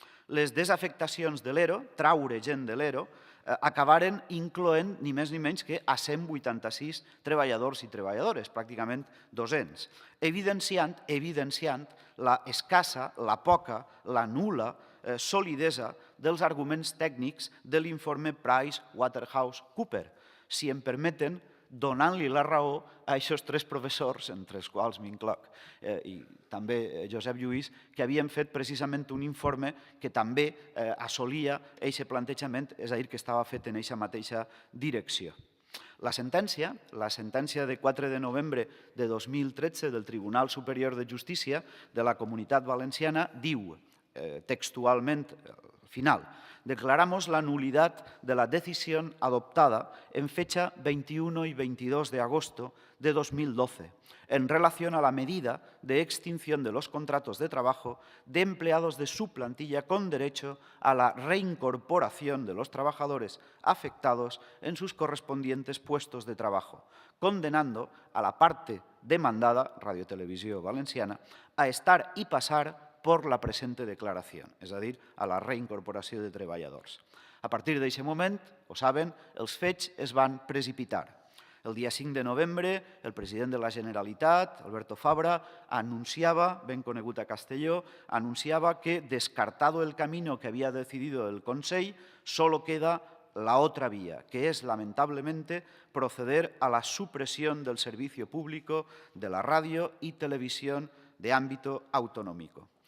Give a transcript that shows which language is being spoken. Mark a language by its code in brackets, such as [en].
[ca] Les desafectacions de l'ERO, traure gent de l'ERO, acabaren incloent ni més ni menys que a 186 treballadors i treballadores, pràcticament 200, evidenciant la escassa, la poca, la nul·la solidesa dels arguments tècnics de l'informe PricewaterhouseCoopers, si em permeten, donant-li la raó a aquests 3 professors, entre els quals m'incloc, i també Josep Lluís, que havien fet precisament un informe que també assolia aquest plantejament, és a dir, que estava fet en aquesta mateixa direcció. La sentència de 4 de novembre de 2013 del Tribunal Superior de Justícia de la Comunitat Valenciana diu textualment al final: [es] declaramos la nulidad de la decisión adoptada en fecha 21 y 22 de agosto de 2012 en relación a la medida de extinción de los contratos de trabajo de empleados de su plantilla con derecho a la reincorporación de los trabajadores afectados en sus correspondientes puestos de trabajo, condenando a la parte demandada, Radiotelevisió Valenciana, a estar y pasar por la presente [ca] declaració, és a dir, a la reincorporació de treballadors. A partir d'aquest moment, ho saben, els fets es van precipitar. El dia 5 de novembre, el president de la Generalitat, Alberto Fabra, anunciava, ben conegut a Castelló, anunciava que, [es] descartado el camino que había decidido el Consell, solo queda la otra vía, que es, lamentablemente, proceder a la supresión del servicio público de la radio y televisión de ámbito autonómico.